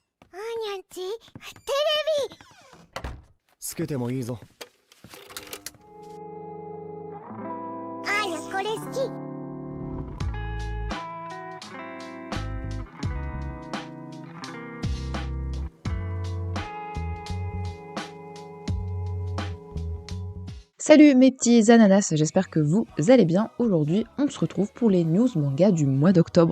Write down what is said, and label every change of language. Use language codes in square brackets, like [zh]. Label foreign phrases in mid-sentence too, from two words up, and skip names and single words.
[ja] あーにゃんち、テレビつけてもいいぞ。あーにゃこれ好き。 [fr] Salut mes petits ananas, j'espère que vous allez bien. Aujourd'hui, on se retrouve pour les news manga du mois d'octobre.